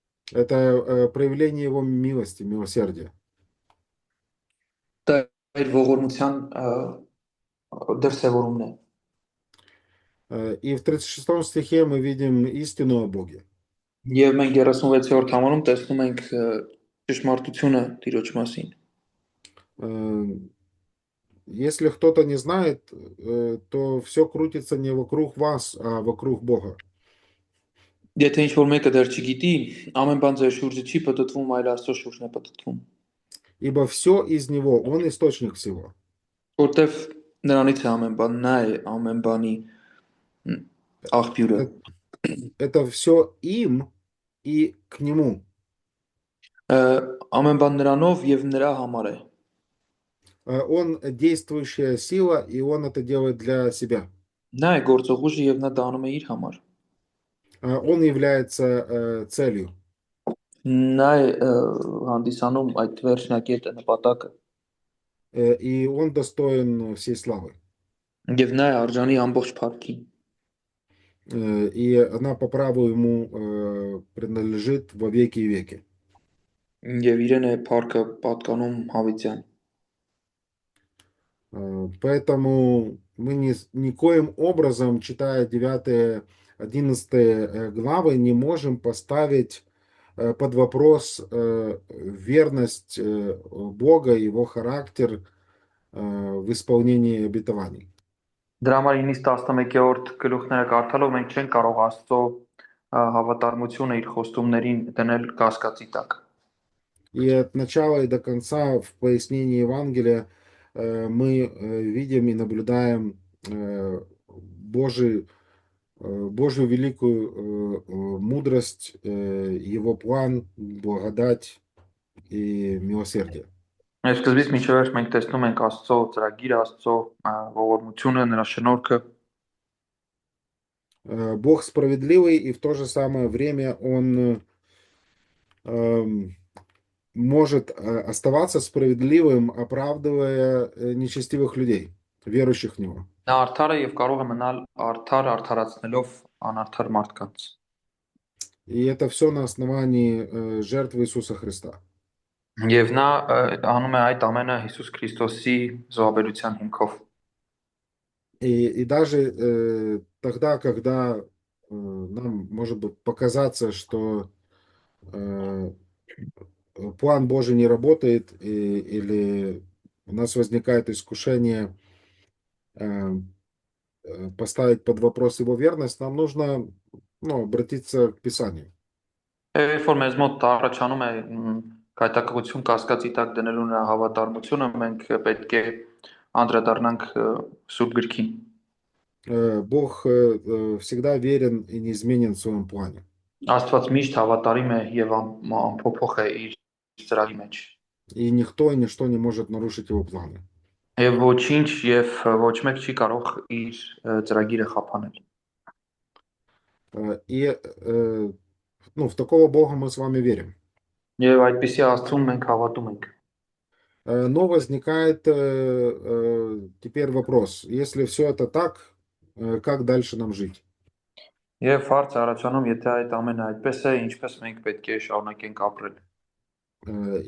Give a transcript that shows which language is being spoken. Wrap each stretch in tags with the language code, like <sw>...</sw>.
<ru>Это проявление его милости, милосердия.</ru> <hy>Դա իր ողորմության դրսևորումն է։</hy> <ru>И в 36 стихе мы видим истину о Боге.</ru> <hy>Եվ մենք 36-րդ համարում տեսնում ենք ճշմարտությունը Տիրոջ մասին։</hy> <ru>Если кто-то не знает, то все крутится не вокруг вас, а вокруг Бога.</ru> <hy>Եթե ինչ որ մեկը դեռ չգիտի, ամեն բան ձեր շուրջը չի պատտվում, այլ Աստծո շուրջն է պատտվում։</hy> <ru>Ибо все из Него, Он источник всего.</ru> <hy>Որտեվ նրանից է ամեն բան, նա է ամեն բանի աղբյուրը։</hy> <ru>Это все им и к Нему.</ru> <hy>Ամեն բան նրանով եւ նրա համար է։</hy> <ru>Он действующая сила, и Он это делает для себя.</ru> <hy>Նա է գործող ուժը եւ նա դա անում է իր համար։</hy> <ru>Он является целью.</ru> <hy>Նա է հանդիսանում այդ վերջնակետը, նպատակը։</hy> <ru>И Он достоин всей славы.</ru> <hy>Եվ նա է արժանի ամբողջ փառքի։</hy> <ru>И она по праву Ему принадлежит во веки и веки.</ru> <hy>Եվ իրեն է փառքը պատկանում հավիտյան։</hy> <ru>Поэтому мы никоим образом, читая 9-11 главы, не можем поставить под вопрос верность Бога, Его характер в исполнении обетований.</ru> <hy>Դրա համար 9-11-րդ գլուխները կարդալով մենք չենք կարող Աստծո հավատարմությունը իր խոստումներին դնել կասկածի տակ։</hy> <ru>И от начала и до конца в пояснении Евангелия мы видим и наблюдаем Божию великую мудрость, Его план, благодать и милосердие.</ru> <hy>Այս սկզբից մինչև վերջ մենք տեսնում ենք Աստծո ծրագիրը, Աստծո ողորմությունը, նրա շնորհքը։</hy> <ru>Бог справедливый, и в то же самое время Он может оставаться справедливым, оправдывая нечестивых людей, верующих в Него.</ru> <hy>Նա արդար է եւ կարող է մնալ արդար արդարացնելով անարդար մարդկանց։</hy> <ru>И это все на основании жертвы Иисуса Христа.</ru> <hy>Եվ նա անում է այդ ամենը Հիսուս Քրիստոսի զոհաբերության հիմքով։</hy> <ru>И даже тогда, когда нам может быть показаться, что план Божий не работает, или у нас возникает искушение поставить под вопрос его верность, нам нужно обратиться к Писанию.</ru> <hy>Երբ որ մեզ մոտ առաջանում է կայտակղություն կասկածի տակ դնելու նրա հավատարմությունը, մենք պետք է անդրադառնանք Սուրբ Գրքին։</hy> <ru>Бог всегда верен и неизменен в своем плане.</ru> <hy>Աստված միշտ հավատարիմ է եւ ամփոփող է իր ծրագրի մեջ։</hy> <ru>И никто и ничто не может нарушить его планы.</ru> <hy>Եվ ոչինչ եւ ոչ մեկ չի կարող իր ծրագիրը խափանել։</hy> <ru>И в такого Бога мы с вами верим.</ru> <hy>Եվ այդպիսի Աստծուն մենք հավատում ենք։</hy> <ru>Но возникает теперь вопрос, если все это так, как дальше нам жить?</ru> <hy>Եվ հարց առաջանում, եթե այդ ամենը այդպես է, ինչպես մենք պետք է շարունակենք ապրել։</hy>